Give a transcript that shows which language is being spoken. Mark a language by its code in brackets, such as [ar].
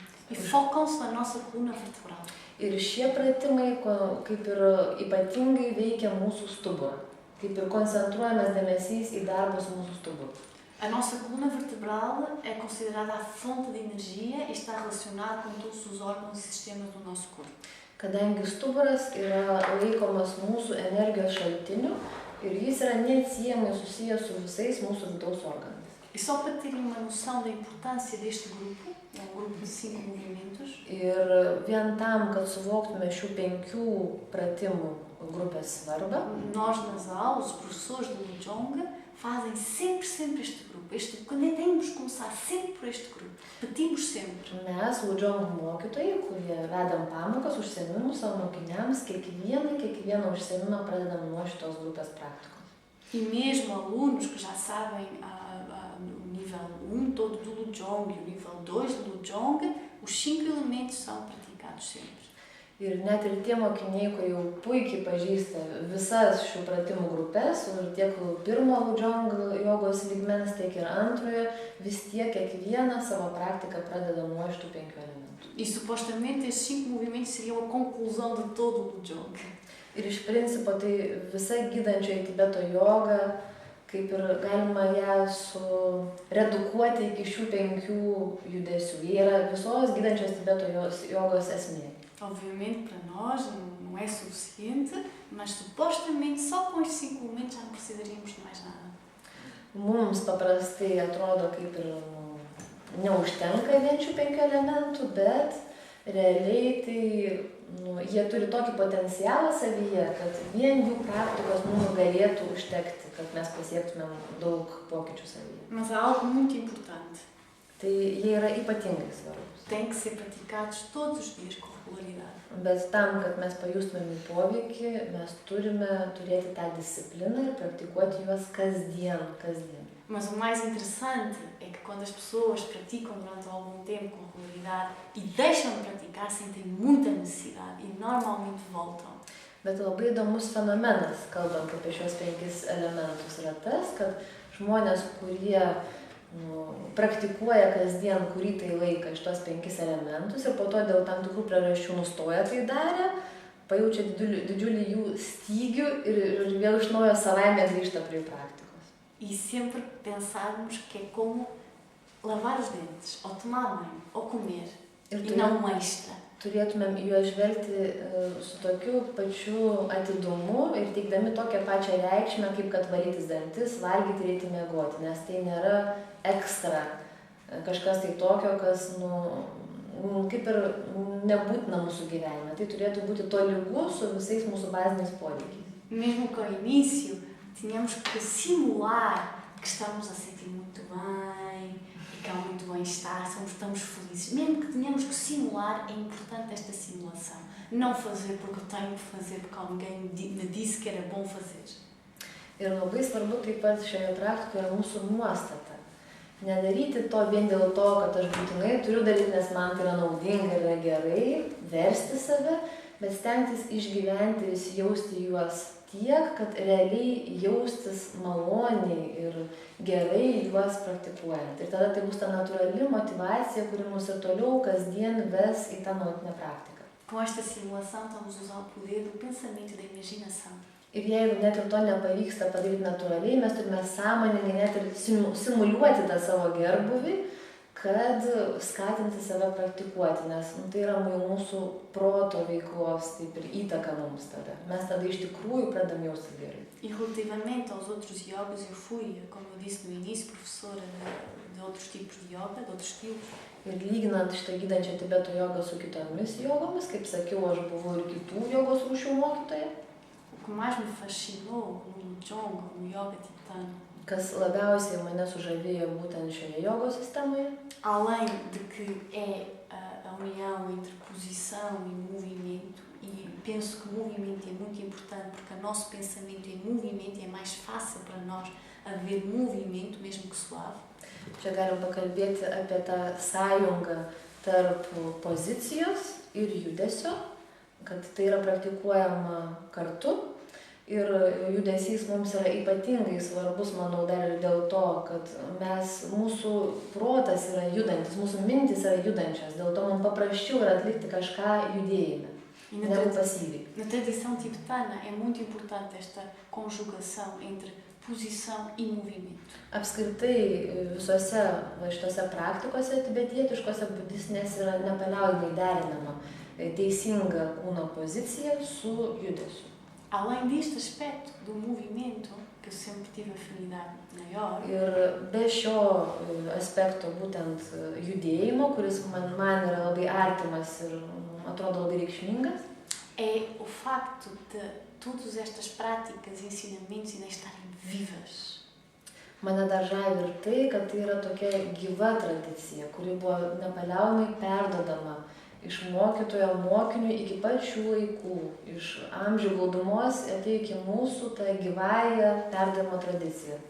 [pt] E focam-se na nossa coluna vertebral. [lt] Ir šie pratimai kaip ir ypatingai veikia mūsų stuburą. Kaip ir koncentruojamas dėmesys į darbą su mūsų stuburu. [pt] A nossa coluna vertebral é considerada a fonte de energia e está relacionada com todos os órgãos e sistemas do nosso corpo. [lt] Kadangi stuburas yra laikomas mūsų energijos šaltiniu ir jis yra neatsiejamai susijęs su visais mūsų vidaus organais. [pt] E só para terem uma noção da importância deste grupo, é um grupo de 5 movimentos. [lt] Ir vien tam, kad suvoktume šių 5 pratimų grupės svarbą, [pt] Nós nas aulas, os professores do Lujong, fazem sempre este grupo. Quando temos que começar sempre por este grupo. Repetimos sempre. [lt] mes, Lujong mokytojai, kurie vedam pamokas, užsiėmimus savo mokiniams, kiekvieną užsiėmimą pradedam nuo šitos grupės praktikos. [pt] E mesmo alunos que já sabem o nível 1 todo do Lujong e o nível 2 do Lujong, os 5 elementos são praticados sempre. [lt] Ir net ir tie mokiniai, kurie jau puikiai pažįsta visas šių pratimų grupės, ir tiek pirmo Lujong jogos lygmens, tiek ir antrojo, vis tiek kiekvieną savo praktiką pradeda nuo šitų 5 elementų. [pt] E supostamente estes 5 movimentos seriam a conclusão de todo o Lujong. [lt] Ir iš principo tai visa gydančioji Tibeto joga, kaip ir galima ją redukuoti iki šių 5 judesių. Jie yra visos gydančios Tibeto jogos esmė. [pt] Obviamente para nós não é suficiente, mas supostamente só com estes 5 elementos já não precisaríamos de mais nada. [lt] Mums paprastai atrodo kaip ir neužtenka vien šių 5 elementų, bet realiai tai jie turi tokį potencialą savyje, kad vien jų praktikos mums galėtų užtekti, kad mes pasiektumėm daug pokyčių savyje. [pt] Mas há algo muito importante. [lt] Tai jie yra ypatingai svarbus. [pt] Tem que ser praticados todos os dias com regularidade. [lt] Bet tam, kad mes pajustumėm jų poveikį, mes turime turėti tą discipliną ir praktikuoti juos kasdien. [pt] Mas o mais interessante é que quando as pessoas praticam durante algum tempo com regularidade e deixam de praticar, sentem muita necessidade e normalmente voltam. [lt] Bet labai įdomus fenomenas, kalbant apie šios 5 elementus, yra tas, kad žmonės, kurie praktikuoja kasdien kurį tai laiką šitos 5 elementus ir po to dėl tam tikrų priežasčių nustoja tai darę, pajaučia didžiulį jų stygių ir vėl iš naujo savaime grįžta prie praktikos. [pt] E sempre pensarmos que é como lavar os dentes, ou tomar banho, ou comer, e não um extra. [lt] Turėtumėm juos žvelgti su tokiu pačiu atidumu ir teikdami tokią pačią reikšmę, kaip kad valytis dantis, valgyti ir eiti miegoti, nes tai nėra ekstra, kažkas tai tokio, kas kaip ir nebūtina mūsų gyvenime. Tai turėtų būti tolygu su visais mūsų baziniais poreikiais. [pt] Mesmo que ao início tínhamos que simular que estamos a sentir muito bem, que há muito bem-estar, estamos felizes. Mesmo que tenhamos que simular, é importante esta simulação. Não fazer porque eu tenho que fazer, porque alguém me disse que era bom fazer. [lt] Ir labai svarbu taip pat šioje praktikoje mūsų nuostata. Nedaryti to vien dėl to, kad aš būtinai turiu daryti, nes man tai yra naudinga ir yra gerai, versti save, bet stengtis išgyventi ir įsijausti juos tiek, kad realiai jaustis maloniai ir gerai juos praktikuojant. Ir tada tai bus ta natūrali motyvacija, kuri mus ir toliau kasdien ves į tą nuolatinę praktiką. [pt] Com esta simulação estamos a usar o poder do pensamento e da imaginação. [lt] Ir jeigu net ir to nepavyksta padaryti natūraliai, mes turime sąmoningai net ir simuliuoti tą savo gerbuvį, kad skatinti save praktikuoti, nes tai yra mūsų proto veiklos taip ir įtaka mums tada. Mes tada iš tikrųjų pradam jausti gerai. [pt] E relativamente aos outros yogas, eu fui, como eu disse no início, professora de outros tipos de yoga, de outros estilos. [lt] Ir lyginant šitą gydančią Tibeto jogą su kitomis jogomis, kaip sakiau, aš buvau ir kitų jogos rūšių mokytoja. [pt] O que mais me fascinou no Lujong, no yoga tibetano, [lt] kas labiausiai mane sužavėjo būtent šioje jogos sistemoje, [pt] além de que é a união entre posição e movimento, e penso que o movimento é muito importante porque o nosso pensamento em movimento é mais fácil para nós haver movimento, mesmo que suave. [lt] čia galim pakalbėti apie tą sąjungą tarp pozicijos ir judesio, kad tai yra praktikuojama kartu Ir judesys mums yra ypatingai svarbus, manau, dar ir dėl to, kad mūsų protas yra judantis, mūsų mintis yra judančios, dėl to mums paprasčiau yra atlikti kažką judėjime, negu pasyviai. [pt] Na tradição tibetana é muito importante esta conjugação entre posição e movimento. [lt] Apskritai visose šitose praktikose tibetietiškose budistinės yra nepaliaujamai derinama teisinga kūno pozicija su judesiu. [pt] Além deste aspecto do movimento, que eu sempre tive afinidade maior, [lt] ir be šio aspekto būtent judėjimo, kuris man yra labai artimas ir atrodo labai reikšmingas, [pt] é o facto de todas estas práticas e ensinamentos ainda estarem vivas. [lt] Mane dar žavi ir tai, kad tai yra tokia gyva tradicija, kuri buvo nepaliaujamai perdodama iš mokytojo mokiniui iki pat šių laikų, iš amžių glūdumos atėjo iki mūsų ta gyvąja perdavimo tradicija.